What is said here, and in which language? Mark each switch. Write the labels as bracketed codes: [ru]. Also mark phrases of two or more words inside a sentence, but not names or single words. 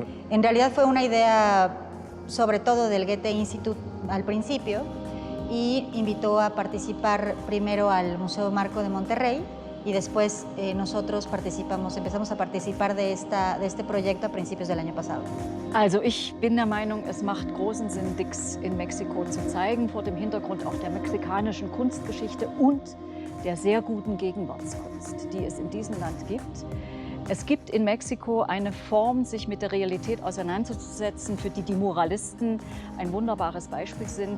[es] En realidad fue una idea sobre todo del Goethe Institut al principio y invitó a participar primero al Museo Marco de Monterrey y después nosotros empezamos a participar de este proyecto a principios del año pasado. [de] Also ich bin der Meinung, es macht großen Sinn, Dix in Mexiko zu zeigen, vor dem Hintergrund auch der mexikanischen Kunstgeschichte und der sehr guten Gegenwartskunst, die es in diesem Land gibt. Es gibt in Mexiko eine Form, sich mit der Realität auseinanderzusetzen, für die die Moralisten ein wunderbares Beispiel sind.